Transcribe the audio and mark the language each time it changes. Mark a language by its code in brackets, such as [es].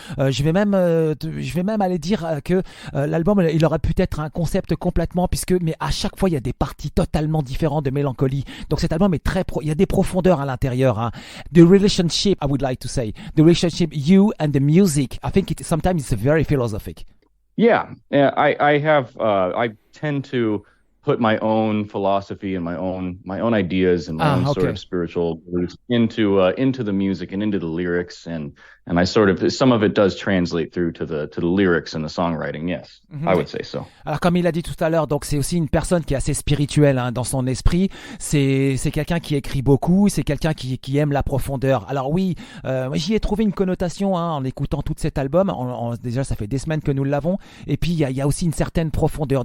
[fr] Je vais même aller dire que l'album il aurait pu être un concept complètement, mais à chaque fois il y a des parties totalement différentes de mélancolie. Donc cet album est il y a des profondeurs à l'intérieur, hein. [en] The relationship, I would like to say, the relationship you and the music, I think sometimes it's very philosophic. Yeah, I tend to put my own philosophy and my own ideas and my own sort of spiritual beliefs into the music and into the lyrics, and I sort of, some of it does translate through to the lyrics and the songwriting. Yes, I would say so. [fr] Alors comme il a dit tout à l'heure, donc c'est aussi une personne qui est assez spirituelle, hein, dans son esprit. C'est quelqu'un qui écrit beaucoup, c'est quelqu'un qui aime la profondeur. Alors oui, j'y ai trouvé une connotation, hein, en écoutant tout cet album. Déjà ça fait des semaines que nous l'avons, et puis il y a aussi une certaine profondeur.